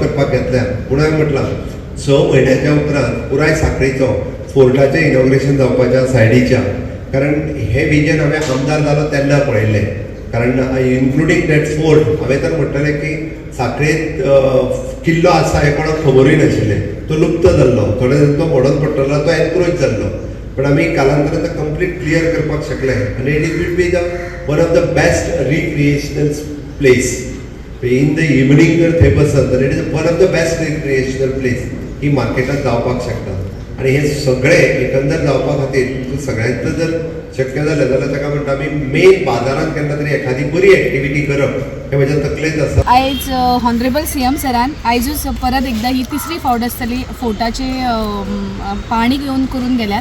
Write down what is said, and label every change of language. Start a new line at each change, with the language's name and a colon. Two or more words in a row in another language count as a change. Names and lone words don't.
Konkani: करपाक घेतल्या पूण हांवें म्हटलां 6 म्हयन्याच्या उपरांत पुराय सांखळेचो फोर्टाचें इनॉग्रेशन जावपाच्या सायडीच्या, कारण हे विजन हांवें आमदार जालो तेन्ना पळयल्लें. कारण
English: including that fort
Konkani: हांवें तर म्हणटलें की सांखळेंत किल्लो आसा हें कोणाक खबरूय नाशिल्लें. तो लुप्त जाल्लो, थोडे दिस तो मोडून पडटलो, तो एनक्रोच जाल्लो. पण आमी कालांतरान तो
English: complete clear
Konkani: करपाक शकले आनी
English: it will be the one of the best recreational place. in the evening
Konkani: जर थंय बसत जाल्यार
English: it is one of the best recreational place
Konkani: ही मार्केटांत जावपाक शकता. आनी हे सगळे एकंदर जावपा खातीर सगळ्यांत जर शक्य जालें जाल्यार ताका म्हणटा आमी मेन बाजारांत केन्ना तरी एखादी बरी एक्टिविटी करप हें म्हज्या तकलेंत आसा. आयज
English: honorable CM
Konkani: सरान आयजूच परत एकदा ही तिसरी फावट आसतली फोर्टाचे पाहणी घेवन करून गेल्यात.